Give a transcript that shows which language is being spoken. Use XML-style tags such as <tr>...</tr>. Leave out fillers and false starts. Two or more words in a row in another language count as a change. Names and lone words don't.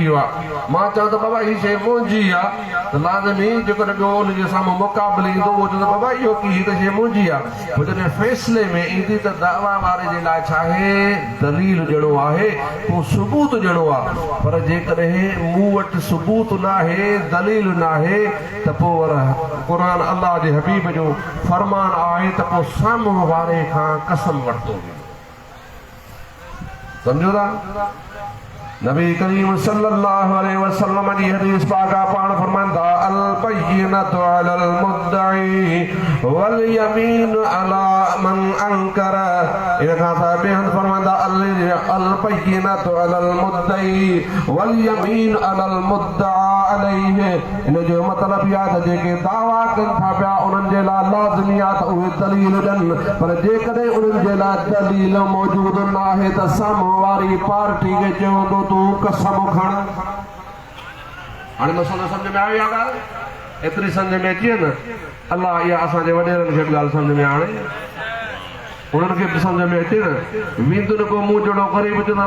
<sd>वियो आहे मां चवां त बाबा हीअ शइ मुंहिंजी आहे त लाज़मी जेकॾहिं ॿियो हुनजे साम्हूं मुक़ाबले ईंदो उहो चवंदो बाबा इहो की हीअ त शइ मुंहिंजी आहे पोइ जॾहिं फ़ैसिले में ईंदी त दावा वारे जे लाइ छा आहे दलील ॾियणो आहे पोइ सबूत ॾियणो आहे पर जेकॾहिं मूं वटि सबूत न आहे दलील न आहे त पोइ क़ुर अल्लाह जे हबीब जो फरमान आहे त पोइ साम्हूं वारे खां कसम वरितो सम्झो था नबी करीम</sd> <ar>صلى الله عليه وسلم</ar> <sd>जी हदीस पाक पाण फरमाईंदा</sd> <ar>البينة على المدعي واليمين على من أنكر</ar> <sd>इन खां ॿिए हंधि फरमाईंदा</sd> <ar>البينة على المدعي واليمين على المدعى عليه</ar> <sd>इन जो मतिलबु इहा त जेके दावा कनि था पिया उन्हनि जे लाइ लाज़मी आहे त उहे दलील ॾियनि पर जेकॾहिं उन्हनि जे लाइ दलील मौजूदु न आहे त साम्हूं वारी पार्टी खे चवंदो तूं कसम खण हाणे मसइलो सम्झ में आयो आहे ॻाल्हि एतिरी सम्झ में अचे न अलाह इहा असांजे वॾेरनि खे बि ॻाल्हि सम्झ में आणे उन्हनि खे बि सम्झ में अचे न वेंदो न को मूं जहिड़ो करे बि चवंदा</sd>